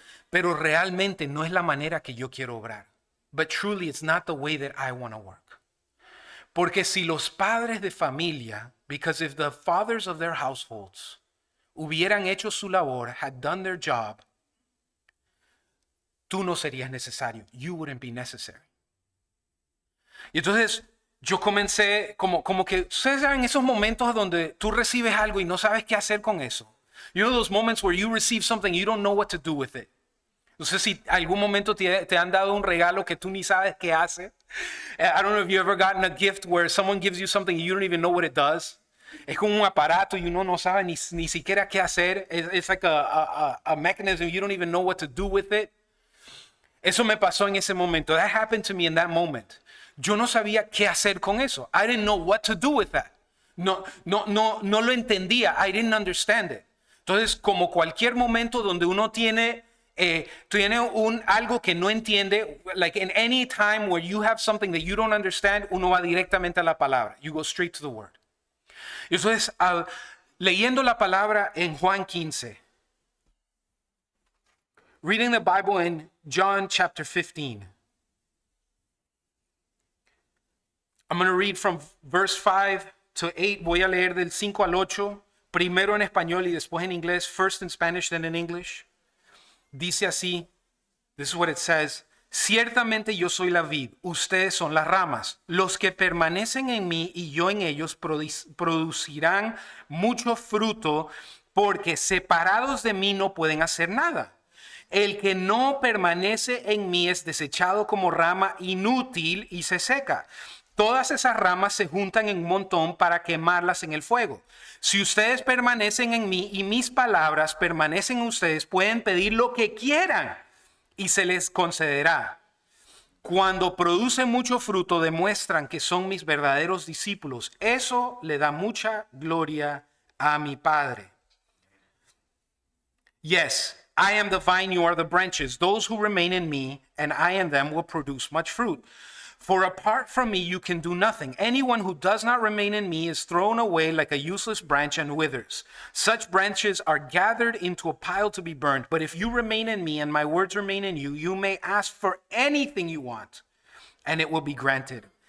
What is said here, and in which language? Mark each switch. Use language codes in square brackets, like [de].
[es] Pero realmente no es la manera que yo quiero obrar. [en] But truly it's not the way that I want to work. [es] Porque si los padres de familia, [en] because if the fathers of their households [es] hubieran hecho su labor, [en] had done their job, [es] tú no serías necesario. [en] You wouldn't be necessary. [es] Y entonces yo comencé como que, ustedes saben esos momentos donde tú recibes algo y no sabes qué hacer con eso. [en] You know those moments where you receive something, you don't know what to do with it. [es] No sé si algún momento te han dado un regalo que tú ni sabes qué hace. [en] I don't know if you ever gotten a gift where someone gives you something and you don't even know what it does. [es] Es como un aparato y uno no sabe ni siquiera qué hacer. [en] It's like a mechanism, you don't even know what to do with it. [es] Eso me pasó en ese momento. [en] That happened to me in that moment. [es] Yo no sabía qué hacer con eso. [en] I didn't know what to do with that. [es] No lo entendía. [en] I didn't understand it. [es] Entonces, como cualquier momento donde uno tiene algo que no entiende, [en] like in any time where you have something that you don't understand, [es] uno va directamente a la palabra. [en] You go straight to the word. [es] Entonces, leyendo la palabra en Juan 15, [en] reading the Bible in John chapter 15. I'm going to read from verse 5 to 8. [es] Voy a leer del 5 al 8, primero en español y después en inglés, [en] first in Spanish, then in English. [es] Dice así, [en] this is what it says, [es] ciertamente yo soy la vid, ustedes son las ramas. Los que permanecen en mí y yo en ellos producirán mucho fruto, porque separados de mí no pueden hacer nada. El que no permanece en mí es desechado como rama inútil y se seca. Todas esas ramas se juntan en un montón para quemarlas en el fuego. Si ustedes permanecen en mí y mis palabras permanecen en ustedes, pueden pedir lo que quieran y se les concederá. Cuando producen mucho fruto, demuestran que son mis verdaderos discípulos. Eso le da mucha gloria a mi Padre. [en] Yes, I am the vine, you are the branches. Those who remain in me and I in them will produce much fruit. For apart from me, you can do nothing. Anyone who does not remain in me is thrown away like a useless branch and withers. Such branches are gathered into a pile to be burned. But if you remain in me and my words remain in you, you may ask for anything you want, and it will be granted.